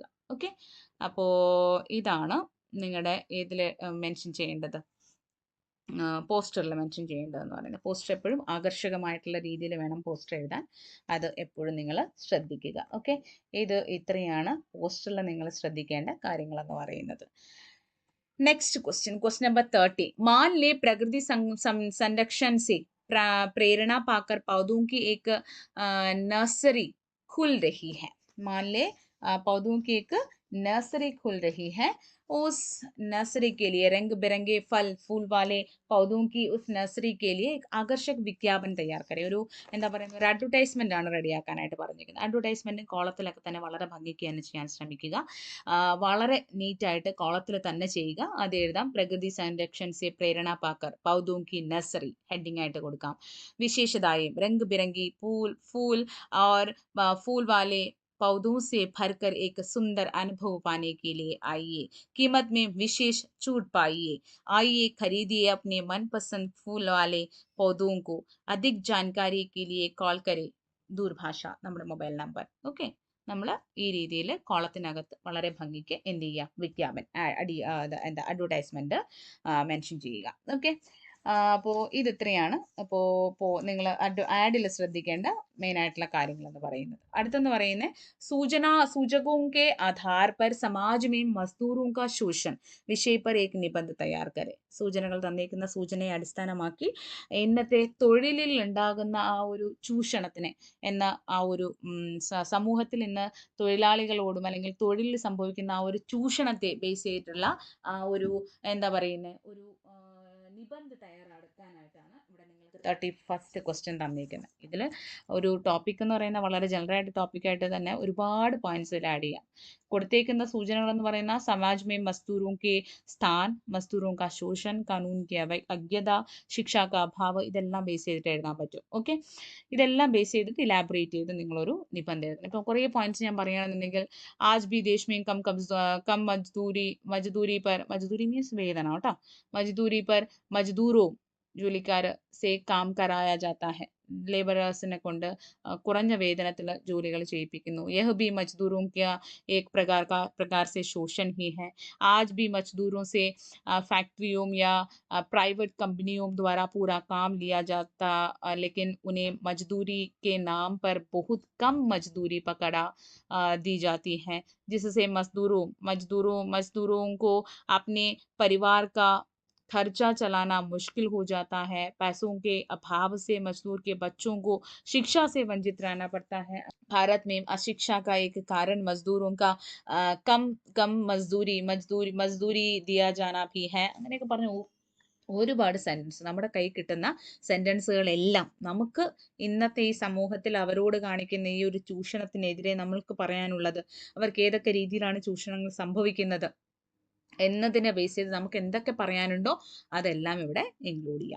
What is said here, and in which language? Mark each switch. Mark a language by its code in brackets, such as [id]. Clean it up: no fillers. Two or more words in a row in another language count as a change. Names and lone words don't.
[ml] ഓക്കെ, അപ്പോൾ ഇതാണ് നിങ്ങളുടെ ഏതിൽ മെൻഷൻ ചെയ്യേണ്ടത്, പോസ്റ്ററിൽ മെൻഷൻ ചെയ്യേണ്ടതെന്ന് പറയുന്നത്. പോസ്റ്റർ എപ്പോഴും ആകർഷകമായിട്ടുള്ള രീതിയിൽ വേണം പോസ്റ്റർ എഴുതാൻ. അത് എപ്പോഴും നിങ്ങൾ ശ്രദ്ധിക്കുക. ഓക്കെ, ഇത്രയാണ് പോസ്റ്ററിൽ നിങ്ങൾ ശ്രദ്ധിക്കേണ്ട കാര്യങ്ങളെന്ന് പറയുന്നത്. [en] Next question number 30. [hi] मान ले प्रकृति संरक्षण से प्रेरणा पाकर पौधों की एक नर्सरी खुल रही है। मान ले पौधों की एक नर्सरी खुल रही है। उस नर्सरी के लिए रंग बिरंगे फल फूल वाले पौधों की उस नर्सरी के लिए एक आकर्षक विज्ञापन तैयार करें. [ml] എന്താ പറയുന്നത്, ഒരു അഡ്വർടൈസ്മെന്റ് ആണ് റെഡിയാക്കാനായിട്ട് പറഞ്ഞിരിക്കുന്നത്. അഡ്വർടൈസ്മെന്റ് കോളത്തിലൊക്കെ തന്നെ വളരെ ഭംഗിക്ക് തന്നെ ചെയ്യാൻ ശ്രമിക്കുക. വളരെ നീറ്റായിട്ട് കോളത്തിൽ തന്നെ ചെയ്യുക. അത് എഴുതാം, [hi] प्रकृति संरक्षण से प्रेरणा पाकर पौधों की नर्सरी [ml] ഹെഡിങ് ആയിട്ട് കൊടുക്കാം. [hi] വിശേഷതായും रंग बिरंगी फूल और फूल वाले पौधों से भरकर एक सुंदर अनुभव पाने के लिए आइए, कीमत में विशेष छूट पाइए, आइए खरीदिए अपने मनपसंद फूल वाले पौधों को। अधिक जानकारी के लिए कॉൾ करें, दूरभाष [ml] നമ്മുടെ മൊബൈൽ നമ്പർ. ഓക്കെ, നമ്മൾ ഈ രീതിയിൽ കോളത്തിനകത്ത് വളരെ ഭംഗിക്ക് എന്ത് ചെയ്യുക, വിജ്ഞാപനം അഡ്വർടൈസ്മെന്റ് മെൻഷൻ ചെയ്യുക. ഓക്കെ, അപ്പോൾ ഇത്രയാണ് അപ്പോൾ നിങ്ങൾ ആഡിൽ ശ്രദ്ധിക്കേണ്ട മെയിൻ ആയിട്ടുള്ള കാര്യങ്ങൾ എന്ന് പറയുന്നത്. അടുത്തെന്ന് പറയുന്നത് [hi] सूचकों के आधार पर समाज में मजदूरों का शोषण विषय पर एक निबंध तैयार करें. [ml] സൂചനകൾ തന്നിരിക്കുന്ന സൂചനയെ അടിസ്ഥാനമാക്കി ഇന്നത്തെ തൊഴിലിൽ ഉണ്ടാകുന്ന ആ ഒരു ചൂഷണത്തിനെ എന്ന ആ ഒരു സമൂഹത്തിൽ ഇന്ന് തൊഴിലാളികളോടും അല്ലെങ്കിൽ തൊഴിലിൽ സംഭവിക്കുന്ന ആ ഒരു ചൂഷണത്തെ ബേസ് ചെയ്തിട്ടുള്ള ആ ഒരു എന്താ പറയുന്നത് ഒരു നിബന്ധ തയ്യാറെടുക്കാനായിട്ടാണ് ഇവിടെ നിങ്ങൾക്ക് 31st ക്വസ്റ്റ്യൻ തന്നിരിക്കുന്നത്. ഇതിൽ ഒരു ടോപ്പിക് എന്ന് പറയുന്നത് വളരെ ജനറലായിട്ട് ടോപ്പിക്കായിട്ട് തന്നെ ഒരുപാട് പോയിന്റ്സ് ഇതിൽ ആഡ് ചെയ്യാം. കൊടുത്തേക്കുന്ന സൂചനകൾ എന്ന് പറയുന്ന [hi] समाज में मजदूरों के स्थान, मजदूरों का शोषण, कानून की अज्ञता, शिक्षा का अभाव, [ml] ഇതെല്ലാം ബേസ് ചെയ്തിട്ട് എഴുതാൻ പറ്റും. ഓക്കെ, ഇതെല്ലാം ബേസ് ചെയ്തിട്ട് ഇലാബറേറ്റ് ചെയ്ത് നിങ്ങളൊരു നിബന്ധ എഴുതണം. ഇപ്പോൾ കുറേ പോയിന്റ്സ് ഞാൻ പറയുകയാണെന്നുണ്ടെങ്കിൽ [hi] आज भी देश में कम मजदूरी [ml] മീൻസ് വേതന കേട്ടോ, [hi] मजदूरी पर मजदूरों [ml] ജോലിക്കാർ [hi] से काम कराया जाता है, [ml] ലേബറേഴ്സിനെ കൊണ്ട് കുറഞ്ഞ വേതനത്തിൽ ജോലികൾ ചെയ്യിപ്പിക്കുന്നു. [hi] यह भी मजदूरों का एक प्रकार से शोषण ही है. आज भी मजदूरों से फैक्ट्रियों या प्राइवेट कंपनियों द्वारा पूरा काम लिया जाता, लेकिन उन्हें मजदूरी के नाम पर बहुत कम मजदूरी पकड़ा दी जाती है, जिससे मजदूरों को अपने परिवार का खर्चा चलाना मुश्किल हो जाता है. पैसों के अभाव से मजदूर के बच्चों को शिक्षा से वंचित रहना पड़ता है. भारत में अशिक्षा का एक कारण मजदूरों का कम मजदूरी दिया जाना भी है. [ml] അങ്ങനെയൊക്കെ പറഞ്ഞു ഒരുപാട് സെന്റൻസ് നമ്മുടെ കൈ കിട്ടുന്ന സെന്റൻസുകളെല്ലാം നമുക്ക് ഇന്നത്തെ ഈ സമൂഹത്തിൽ അവരോട് കാണിക്കുന്ന ഈ ഒരു ചൂഷണത്തിനെതിരെ നമ്മൾക്ക് പറയാനുള്ളത്, അവർക്ക് ഏതൊക്കെ രീതിയിലാണ് ചൂഷണങ്ങൾ സംഭവിക്കുന്നത് എന്നതിനെ ബേസ് ചെയ്ത് നമുക്ക് എന്തൊക്കെ പറയാനുണ്ടോ അതെല്ലാം ഇവിടെ ഇൻക്ലൂഡ് ചെയ്യാം.